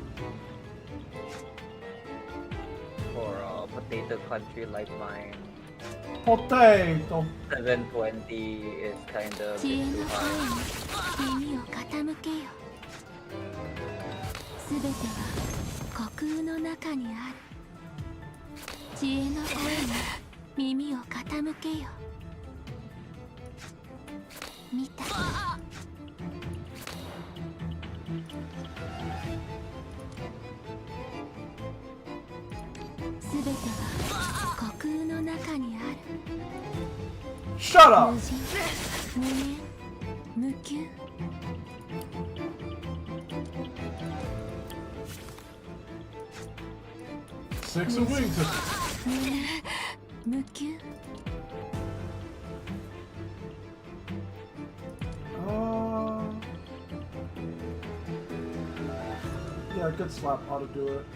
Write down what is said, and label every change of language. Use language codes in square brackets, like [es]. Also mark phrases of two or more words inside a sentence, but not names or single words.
[en] For a potato country like mine, Potato. 720 is kind of too high. [ja] 知恵の声に耳を傾けよ。見た。すべては虚空の中にある。 [en] Shut up! [ja] 無人、無縁、無求。 [en] Six of wings. [ja] 無求。 [en] Yeah, good slap how to do it.